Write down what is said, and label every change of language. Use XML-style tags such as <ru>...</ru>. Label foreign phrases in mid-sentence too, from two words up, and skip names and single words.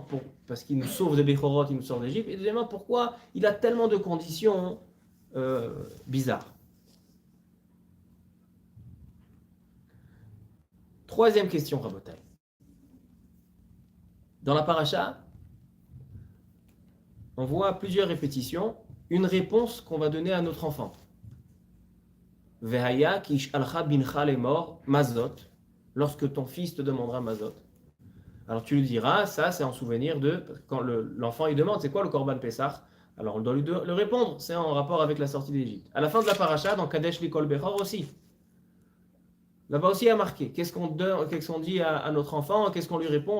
<fr>Parce qu'il nous sauve de Bechorot, il nous sort d'Égypte. Et deuxièmement, pourquoi il a tellement de conditions bizarres? Troisième question, Rabotai. Dans la paracha, on voit plusieurs répétitions, une réponse qu'on va donner à notre enfant.</fr> <he>והיה כי ישאלך בנך לאמר מצות,</he> <fr>lorsque ton fils te demandera mazot. Alors tu lui diras, ça c'est en souvenir de quand l'enfant il demande, c'est quoi le</fr> <he>קרבן פסח?</he> <fr>Alors on doit lui le répondre, c'est en rapport avec la sortie d'Égypte. À la fin de la paracha, dans</fr> <he>קדש לי כל בכור</he> <fr>aussi. Là-bas aussi il y a marqué, qu'est-ce qu'on dit à notre enfant, qu'est-ce qu'on lui répond?</fr>